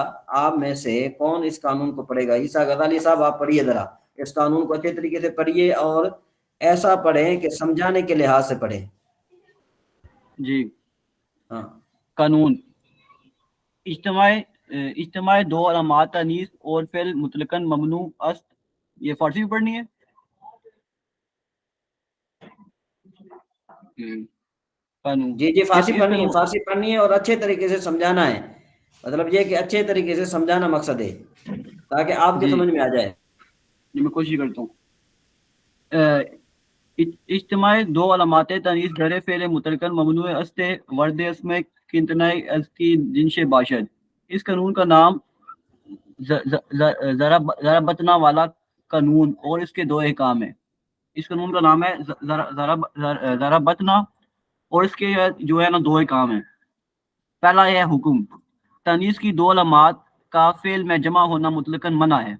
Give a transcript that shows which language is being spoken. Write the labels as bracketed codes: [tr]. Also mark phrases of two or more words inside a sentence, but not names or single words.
[ur] آپ میں سے کون اس قانون کو پڑھے گا؟ عیسیٰ غزالی صاحب آپ پڑھیے ذرا، اس قانون کو اچھے طریقے سے پڑھیے اور ایسا پڑھیں کہ سمجھانے کے لحاظ سے پڑھیں۔ جی ہاں، [fa] قانون اجتماع 2 علامات تانیث اور فعل مطلقاً ممنوع است، [ur] یہ فارسی میں پڑھنی ہے۔ قانون جی فارسی اس پڑھنی ہے، قانون فارسی پڑھنی ہے اور اچھے طریقے سے سمجھانا ہے۔ مطلب یہ کہ اچھے طریقے سے سمجھانا مقصد ہے تاکہ آپ کے جی سمجھ میں آ جائے۔ جی میں کوشش کرتا ہوں۔ [fa] اجتماع 2 علامات تانیث در فعل مطلقاً ممنوع است ورد اسم کنتناء از کی جنش باشد، [ur] اس قانون کا نام ضربتنا والا قانون اور اس کے 2 احکام ہیں۔ اس قانون کا نام ہے ضربتنا اور اس کے جو ہے نا 2 احکام ہیں۔ پہلا ہے حکم، تانیث کی 2 علامات کا فعل میں جمع ہونا مطلقاً منع ہے۔